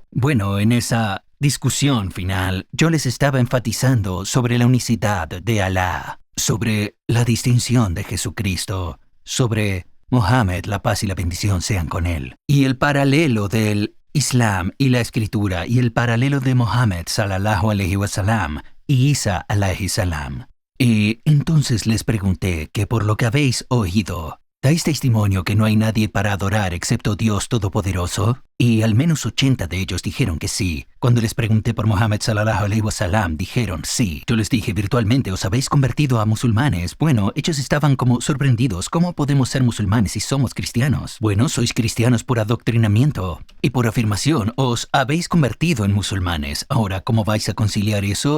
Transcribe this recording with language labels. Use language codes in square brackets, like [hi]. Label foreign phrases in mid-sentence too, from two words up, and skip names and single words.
[es] Bueno, en esa discusión final, yo les estaba enfatizando sobre la unicidad de Alá, sobre la distinción de Jesucristo, sobre Mohammed, la paz y la bendición sean con él. Y el paralelo del Islam y la escritura y el paralelo de Mohammed [ar] صلى الله عليه وسلم [es] y Isa [ar] عليه السلام. [es] Y entonces les pregunté que por lo que habéis oído, ¿dais testimonio que no hay nadie para adorar excepto Dios Todopoderoso? Y al menos 80 de ellos dijeron que sí. Cuando les pregunté por Mohammed [ar] صلى الله عليه وسلم, [es] dijeron sí. Yo les dije, virtualmente os habéis convertido a musulmanes. Bueno, ellos estaban como sorprendidos. ¿Cómo podemos ser musulmanes si somos cristianos? Bueno, sois cristianos por adoctrinamiento y por afirmación. Os habéis convertido en musulmanes. Ahora, ¿cómo vais a conciliar eso?